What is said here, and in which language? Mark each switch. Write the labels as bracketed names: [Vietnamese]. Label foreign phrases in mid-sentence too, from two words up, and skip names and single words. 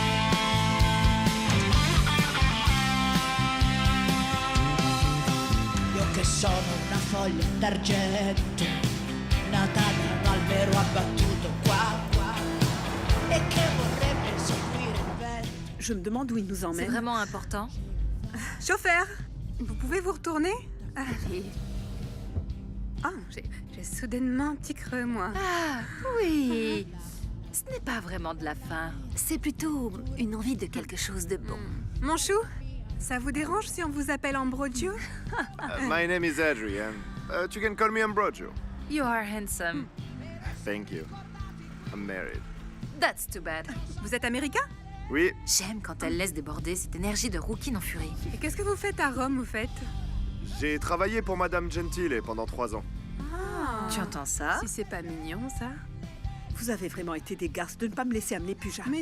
[Italian] Io che sono una foglia d'argento, nata dall'albero abbattuto qua, qua, e che vorrebbe seguire il vento. [French] Je me demande où il nous C'est emmène. vraiment important. Chauffeur, vous pouvez vous retourner? Allez. Ah, j'ai soudainement un petit creux, moi. Ah, oui. Ce n'est pas vraiment de la faim. C'est plutôt une envie de quelque chose de bon. Mon chou, ça vous dérange si on vous appelle Ambrogio? [English] My name is Adrian. You can call me Ambrogio. You are handsome. Thank you. I'm married. That's too bad. [French] Vous êtes américain? Oui, J'aime quand elle laisse déborder cette énergie de rouquine en furie. Et qu'est-ce que vous faites à Rome, vous faites? j'ai travaillé pour Madame Gentile pendant 3 ans. Ah. Tu entends ça? Si c'est pas mignon, ça. Vous avez vraiment été des garces de ne pas me laisser amener plus jamais.